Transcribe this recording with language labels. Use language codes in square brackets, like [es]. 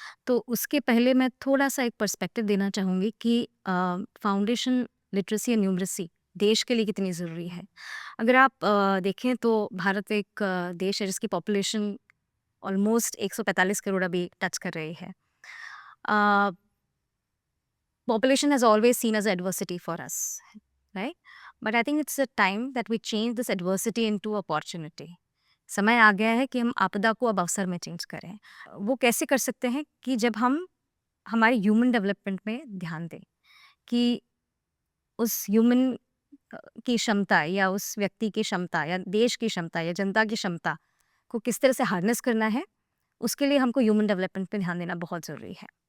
[hi] तो उसके पहले मैं थोड़ा-सा एक पर्सपेक्टिव देना चाहूँगी कि फाउंडेशन लिटरेसी एंड न्यूमरेसी देश के लिए कितनी ज़रूरी है। अगर आप देखें तो भारत एक देश है जिसकी पॉपुलेशन ऑलमोस्ट 145 करोड़ अभी टच कर रही है। [en] Uh, population has always seen as adversity for us, right? But I think it's a time that we change this adversity into opportunity. [hi] समय आ गया है कि हम आपदा को अब अवसर में चेंज करें। वो कैसे कर सकते हैं कि जब हम हमारे ह्यूमन डेवलपमेंट में ध्यान दें कि उस ह्यूमन की क्षमता या उस व्यक्ति की क्षमता या देश की क्षमता या जनता की क्षमता को किस तरह से हार्नेस करना है, उसके लिए हमको ह्यूमन डेवलपमेंट पे ध्यान देना बहुत ज़रूरी है।